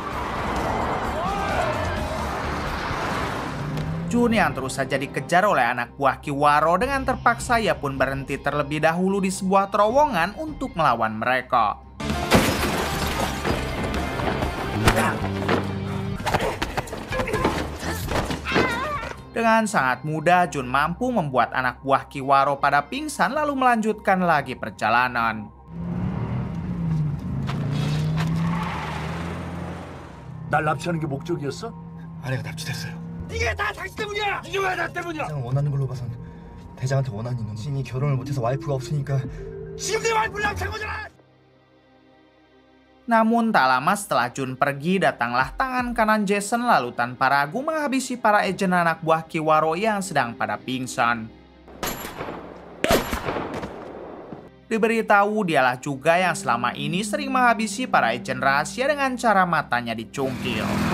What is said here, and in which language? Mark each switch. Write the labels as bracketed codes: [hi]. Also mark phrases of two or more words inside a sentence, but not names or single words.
[id] Jun yang terus saja dikejar oleh anak buah Kiwaro, dengan terpaksa ia pun berhenti terlebih dahulu di sebuah terowongan untuk melawan mereka. Dengan sangat mudah Jun mampu membuat anak buah Kiwaro pada pingsan lalu melanjutkan lagi perjalanan. [ko] 날 납치하는 게 목적이었어? 아내가 납치됐어요. 이게 다 당신 때문이야. 이게 왜 나 때문이야? 대장은 원하는 걸로 봐선 대장한테 원한이 있는 신이 결혼을 못해서 와이프가 없으니까 지금 내 와이프를 납치한 거잖아. [id] Namun tak lama setelah Jun pergi, datanglah tangan kanan Jason lalu tanpa ragu menghabisi para agen anak buah Kiwaro yang sedang pada pingsan. Diberitahu dialah juga yang selama ini sering menghabisi para agen rahasia dengan cara matanya dicungkil.